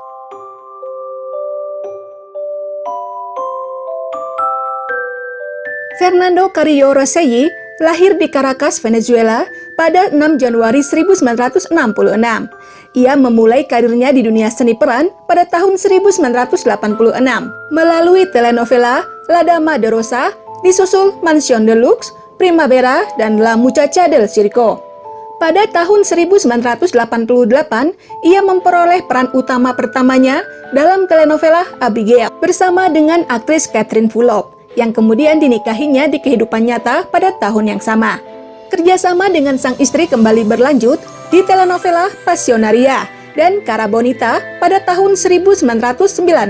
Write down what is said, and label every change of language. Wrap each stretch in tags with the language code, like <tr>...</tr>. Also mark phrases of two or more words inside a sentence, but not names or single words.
<id>Fernando Carrillo Rosselli lahir di Caracas, Venezuela pada 6 Januari 1966. Ia memulai karirnya di dunia seni peran pada tahun 1986 melalui telenovela La Dama de Rosa, disusul Mansión de Lux, Primavera, dan La Muchacha del Circo. Pada tahun 1988, ia memperoleh peran utama pertamanya dalam telenovela Abigail bersama dengan aktris Catherine Fulop, yang kemudian dinikahinya di kehidupan nyata pada tahun yang sama. Kerjasama dengan sang istri kembali berlanjut di telenovela Pasionaria dan Cara Bonita pada tahun 1994.</id>